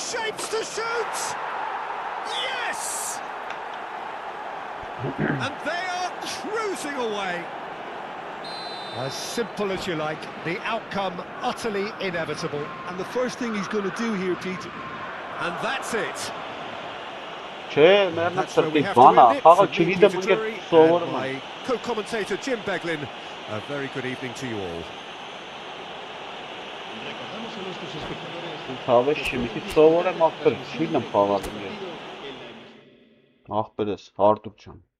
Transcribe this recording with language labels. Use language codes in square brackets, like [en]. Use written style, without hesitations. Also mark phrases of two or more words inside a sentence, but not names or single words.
[en] Shapes to shoot! Yes! And they are cruising away. As simple as you like, the outcome utterly inevitable. And the first thing he's going to do here, Peter... And that's it. [hy] Չէ, մերնակ սրտի բանա, խաղը չգիտեմ ընկեր սովորում եմ։ [en] My co-commentator Jim Beglin, a very good evening to you all. [hy] Հավես չի, մի քիչ սովորեմ ախպեր, չգիտեմ խաղալու ես։ Ախպեր ես, Արտուր ջան։